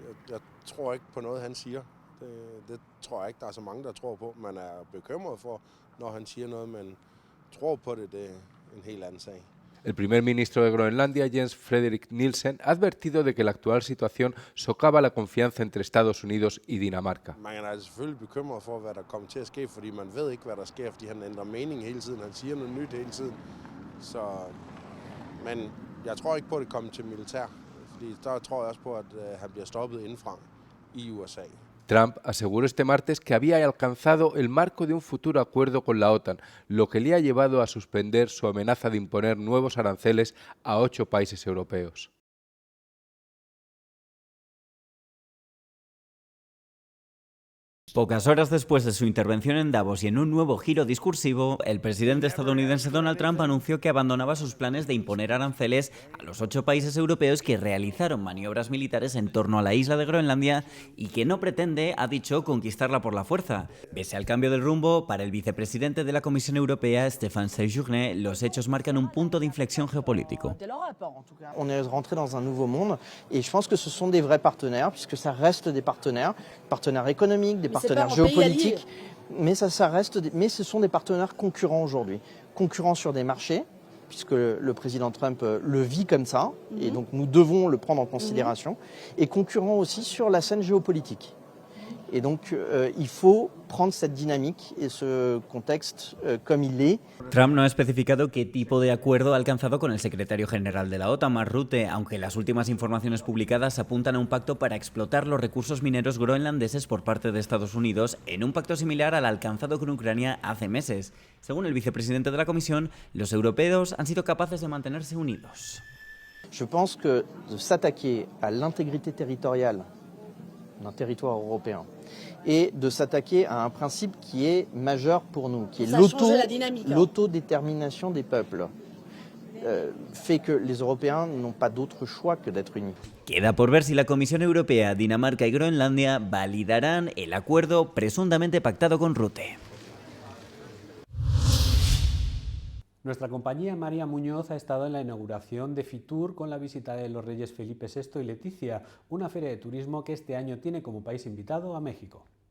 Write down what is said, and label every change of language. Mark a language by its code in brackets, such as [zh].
[da] Jeg tror ikke på noget, han siger. Det tror jeg ikke, der er så mange, der tror på. Man er bekymret for, når han siger noget, men tror på det, det er en helt anden sag. [es] El primer ministro de Groenlandia, Jens Frederik Nielsen, ha advertido de que la actual situación socava la confianza entre Estados Unidos y Dinamarca. [da] Man er selvfølgelig bekymret for, hvad der kommer til at ske, fordi man ved ikke, hvad der sker, fordi han ændrer mening hele tiden. Han siger noget nyt hele tiden. Så, men jeg tror ikke på, at det kommer til militær, fordi der tror jeg også på, at han bliver stoppet indefra i USA. [es] Trump aseguró este martes que había alcanzado el marco de un futuro acuerdo con la OTAN, lo que le ha llevado a suspender su amenaza de imponer nuevos aranceles a 8 países europeos. Pocas horas después de su intervención en Davos y en un nuevo giro discursivo, el presidente estadounidense Donald Trump anunció que abandonaba sus planes de imponer aranceles a los 8 países europeos que realizaron maniobras militares en torno a la isla de Groenlandia y que no pretende, ha dicho, conquistarla por la fuerza. Pese al cambio de rumbo, para el vicepresidente de la Comisión Europea, Stéphane Séjourné, los hechos marcan un punto de inflexión geopolítico. [fr] On est rentré dans un nouveau monde et je pense que ce sont des vrais partenaires puisque ça reste des partenaires économiques, des partenaires géopolitiques, mais ce sont des partenaires concurrents aujourd'hui. Concurrents sur des marchés, puisque le président Trump le vit comme ça, et donc nous devons le prendre en considération, et concurrents aussi sur la scène géopolitique. Et donc il faut prendre cette dynamique et ce contexte comme il est. [es] Trump no ha especificado qué tipo de acuerdo ha alcanzado con el secretario general de la OTAN, Mark Rutte, aunque las últimas informaciones publicadas apuntan a un pacto para explotar los recursos mineros groenlandeses por parte de Estados Unidos, en un pacto similar al alcanzado con Ucrania hace meses. Según el vicepresidente de la Comisión, los europeos han sido capaces de mantenerse unidos. [fr] Je pense que de s'attaquer à l'intégrité territoriale d'un territoire européen et de s'attaquer à un principe qui est majeur pour nous, qui est l'autodétermination des peuples, fait que les Européens n'ont pas d'autre choix que d'être unis. [es] Queda por ver si la Comisión Europea, Dinamarca y Groenlandia validarán el acuerdo presuntamente pactado con Rutte. Nuestra compañía María Muñoz ha estado en la inauguración de Fitur con la visita de los reyes Felipe VI y Leticia, una feria de turismo que este año tiene como país invitado a México.